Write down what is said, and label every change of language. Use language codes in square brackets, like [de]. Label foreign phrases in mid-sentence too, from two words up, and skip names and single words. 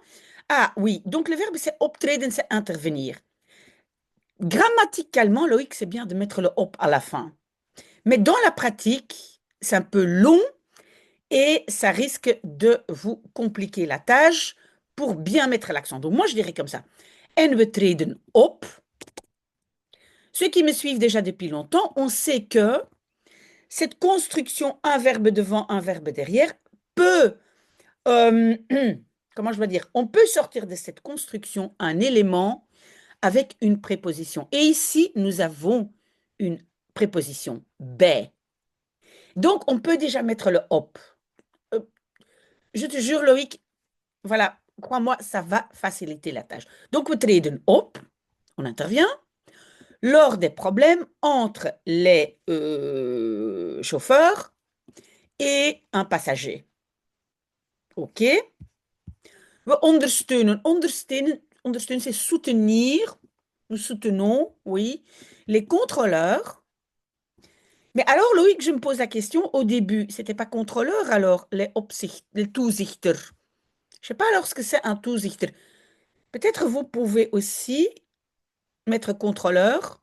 [fr] Ah oui, donc le verbe, c'est optreden, c'est intervenir. Grammaticalement, Loïc, c'est bien de mettre le op à la fin. Mais dans la pratique, c'est un peu long et ça risque de vous compliquer la tâche pour bien mettre l'accent. Donc moi, je dirais comme ça. [nl] En we treden op. [fr] Ceux qui me suivent déjà depuis longtemps, on sait que cette construction, un verbe devant, un verbe derrière, peut, euh, comment je vais dire, on peut sortir de cette construction un élément avec une préposition. Et ici, nous avons une préposition bij. Donc, on peut déjà mettre le op. Euh, je te jure, Loïc, voilà, crois-moi, ça va faciliter la tâche. Donc, [nl] we treden op, [fr] on intervient lors des problèmes entre les chauffeurs et un passager. [nl] OK? We ondersteunen. Ondersteunen, [fr] c'est soutenir. Nous soutenons, oui, les contrôleurs. Mais alors, Loïc, je me pose la question, au début, c'était pas contrôleur alors, les toezichter. Je sais pas alors ce que c'est un toezichter. Peut-être vous pouvez aussi mettre contrôleur.